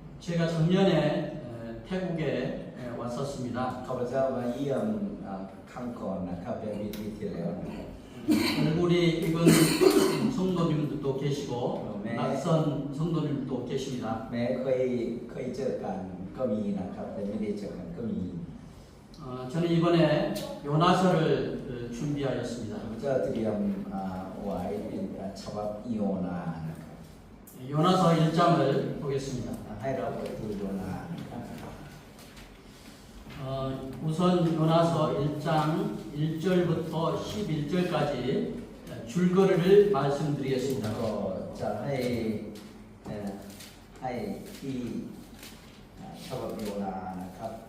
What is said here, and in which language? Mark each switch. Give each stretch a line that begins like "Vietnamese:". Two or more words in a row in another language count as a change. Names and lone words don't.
Korean: 제가 작년에 태국에 왔었습니다.
Thai: ข้าพเจ้ามาเยี่ยมครั้งก่อนนะครับเป็นปีที่แล้วนะครับ
Korean: 얼굴이 익은 성도님들도 계시고 낯선 성도님들도 계십니다.
Thai: แม้เคยเจอกันก็มีนะครับแต่ไม่ได้เจอกันก็มี
Korean: 저는 이번에 요나서를 준비하였습니다.
Thai: ข้าพเจ้าเตรียมไว้เป็นฉบับโยนานะครับ
Korean: 요나서 1장을 보겠습니다.
Thai: ให้เราไปดูโยนานะครับ
Korean: 우선 요나서 1장 1절부터 11절까지 줄거리를 말씀드리겠습니다.
Thai: ก็จะให้ที่ฉบับโยนานะครับ